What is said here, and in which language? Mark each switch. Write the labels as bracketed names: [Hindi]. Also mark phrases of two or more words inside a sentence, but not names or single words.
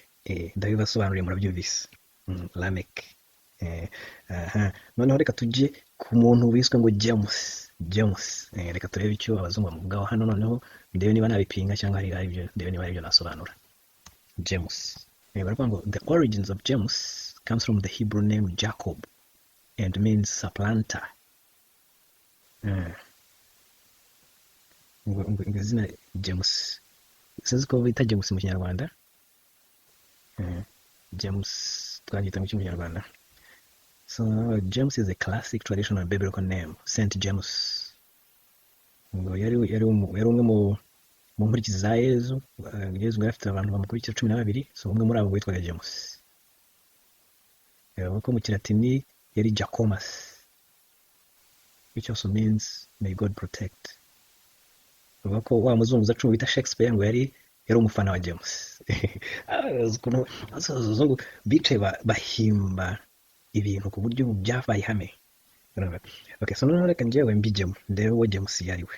[Kinyarwanda] Ndabibasobanuriye, murabyumvise. Lamek. Noneho reka tujye ku muntu wiswe ngo James. Reka turebe icyo abazungu bamuvugaho hano, noneho ndebe niba nabipinga cyangwa ari ibyo, ndebe niba ari ibyo nasobanura. James. Baravuga ngo [English] the origins of James comes from the Hebrew name Jacob and means supplanter. [Kinyarwanda] Ngo izina James, sinzi ko bita James mu Kinyarwanda. James twagita mu Kinyarwanda. [English] So James is a classic traditional biblical name, Saint James. [Kinyarwanda] Ngo yari umwe mu nkurikizi za Yezu. Yezu yari afite abantu bamukurikira 12, so umwe muri abo witwaga James. Ko mu Kilatini yari Jacomas, [English] which also means may God protect. [Kinyarwanda] Bavuga ko wa muzunguza 10 bita Shakespeare ngo yari umufana wa James. Abazungu bicaye bahimba ibintu ku buryo byabaye ihame. [English] Okay, so [Kinyarwanda] noneho reka njyewe mbijyemo ndebe uwo James yari we.